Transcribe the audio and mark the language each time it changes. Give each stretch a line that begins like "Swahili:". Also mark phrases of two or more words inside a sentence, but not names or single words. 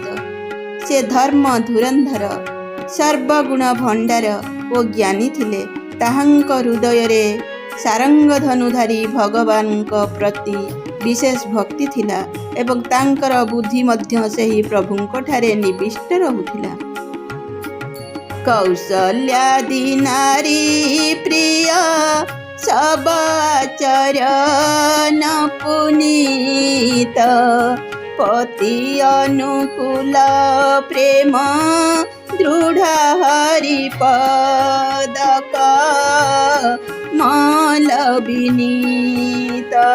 Odia: ସେ ଧର୍ମ ଧୁରନ୍ଧର ସର୍ବଗୁଣ ଭଣ୍ଡାର ଓ ଜ୍ଞାନୀ ଥିଲେ। ତାହାଙ୍କ ହୃଦୟ ରେ ସାରଙ୍ଗ ଧନୁଧାରୀ ଭଗବାନ ପ୍ରତି ବିଶେଷ ଭକ୍ତି ଥିଲା ଏବଂ ତାଙ୍କର ବୁଦ୍ଧି ମଧ୍ୟ ସେହି ପ୍ରଭୁଙ୍କ ଠାରେ ନିବିଷ୍ଟ ରହୁଥିଲା।
Awadhi: कौशल्यादि नारी प्रिय सबचरण पुनीत पति अनुकूल प्रेम दृढ़ हरिपदक माल विनीत।